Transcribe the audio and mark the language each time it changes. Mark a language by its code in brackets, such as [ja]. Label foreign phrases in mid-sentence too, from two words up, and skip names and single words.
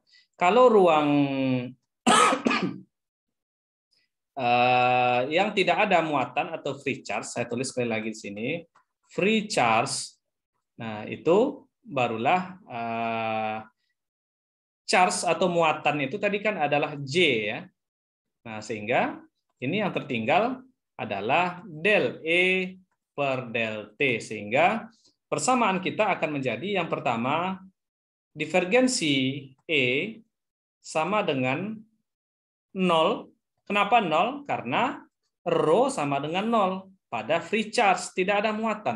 [id] Kalau ruang yang tidak ada muatan atau [en] free charge, [id] saya tulis sekali lagi di sini, [en] free charge. [id] Nah, itu barulah charge atau muatan itu tadi kan adalah J ya. Nah, sehingga ini yang tertinggal adalah del E per del T, sehingga persamaan kita akan menjadi yang pertama divergensi E sama dengan 0. Kenapa 0? Karena rho sama dengan 0 pada [en] free charge, [id] tidak ada muatan.